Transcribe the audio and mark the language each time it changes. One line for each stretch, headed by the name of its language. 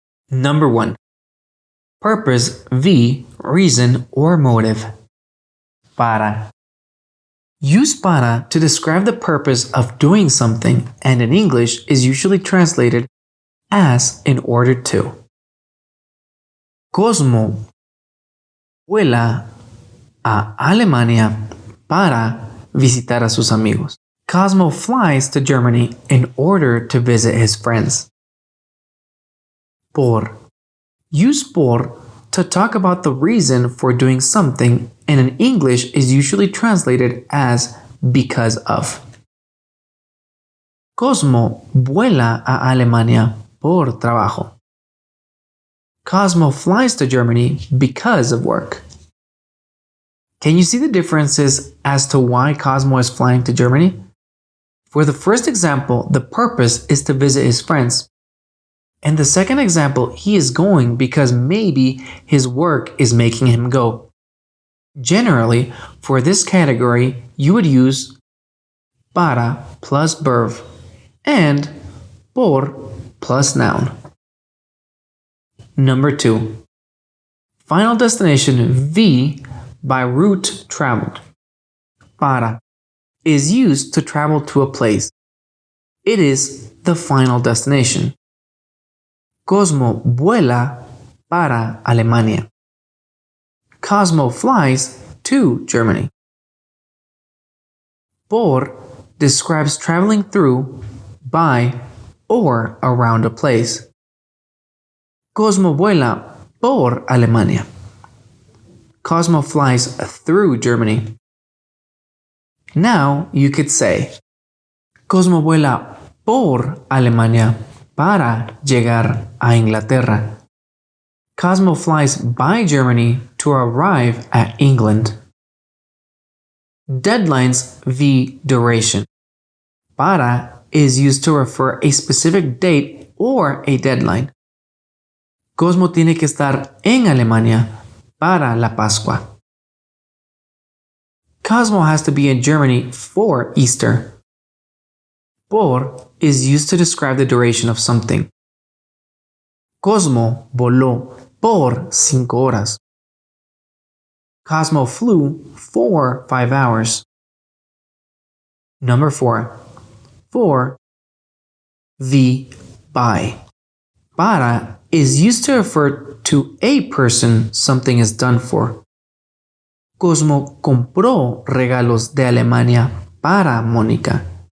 English: Number 1. Purpose v. reason or motive. Para. Use para to describe the purpose of doing something, and in English is usually translated as in order to.
Spanish: Cosmo vuela a Alemania para visitar a sus amigos.
English: Cosmo flies to Germany in order to visit his friends. Por. Use por to talk about the reason for doing something, and in English is usually translated as because of.
Spanish: Cosmo vuela a Alemania por trabajo.
English: Cosmo flies to Germany because of work. Can you see the differences as to why Cosmo is flying to Germany? For the first example, the purpose is to visit his friends. In the second example, he is going because maybe his work is making him go. Generally, for this category, you would use para plus verb and por plus noun. Number 2. Final destination V by route traveled. Para is used to travel to a place. It is the final destination.
Spanish: Cosmo vuela para Alemania.
English: Cosmo flies to Germany. Por describes traveling through, by, or around a place.
Spanish: Cosmo vuela por Alemania.
English: Cosmo flies through Germany. Now you could say,
Spanish: Cosmo vuela por Alemania para llegar a Inglaterra.
English: Cosmo flies by Germany to arrive at England. Deadlines v. duration. Para is used to refer a specific date or a deadline.
Spanish: Cosmo tiene que estar en Alemania para la Pascua.
English: Cosmo has to be in Germany for Easter. Por is used to describe the duration of something.
Spanish: Cosmo voló por 5 horas.
English: Cosmo flew for 5 hours. Number 4. For the by. Para is used to refer to a person something is done for.
Spanish: Cosmo compró regalos de Alemania para Mónica.